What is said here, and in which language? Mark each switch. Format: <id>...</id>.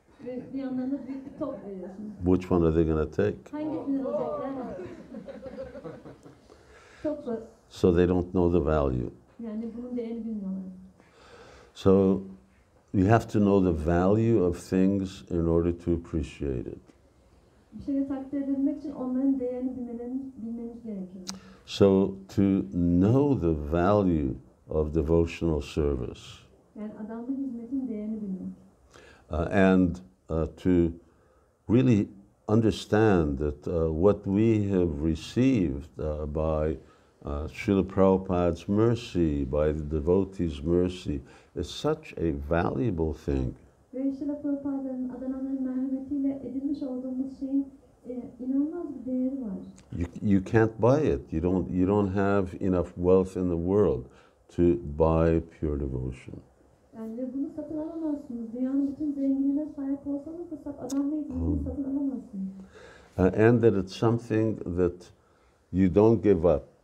<tr>Ve bir yandan da büyük bir top veriyorsunuz.</tr> <en>Which one are they going to take?</en> <tr>Hangisini alacaklar? Topu.</tr> <en>So they don't know the value.</en> <tr>Yani bunun değerini bilmiyorlar.</tr> <en>So you have to know the value of things in order to appreciate it.</en> <tr>Bir şeyi takdir edebilmek için onların değerini bilmeniz gerekiyor.</tr> <en>So to know the value of devotional service</en> <tr>Yani adamlı hizmetin değerini bilmek.</tr> <en>and to really understand that what we have received by Srila Prabhupada's mercy, by the devotees' mercy, is such a valuable thing.</en> <tr>Ve Srila Prabhupa'nın adananların merhametiyle edinmiş olduğumuz şeyin inanılmaz bir değeri var.</tr> <en>You can't buy it. You don't have enough wealth in the world to buy pure devotion.</en> <tr>Yani bunu satın alamazsınız. Dünyanın bütün zenginliğine sahip olsanız da adamla hizmetini satın alamazsınız.</tr> <en>And that it's something that you don't give up.</en>